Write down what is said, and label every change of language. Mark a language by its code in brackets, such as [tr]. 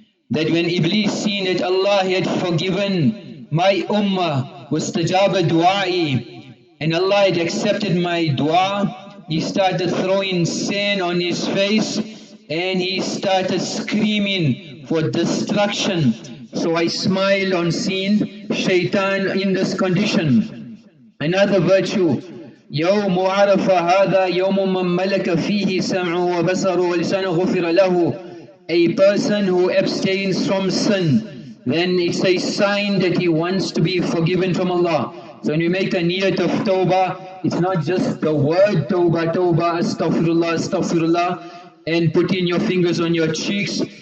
[en] That when Iblis seen that Allah had forgiven my ummah, [ar] wastajaba du'ai, [en] and Allah had accepted my dua, he started throwing sand on his face and he started screaming for destruction. So I smiled on seeing Shaytaan in this condition. Another virtue, [ar] يوم عرفة هذا يوم من ملك فيه سمعه وبصره ولسانه غفر له. [en] A person who abstains from sin, then it's a sign that he wants to be forgiven from Allah. So when you make a niyat of tawbah, it's not just the word tawbah, tawbah, astaghfirullah, astaghfirullah, and putting your fingers on your cheeks.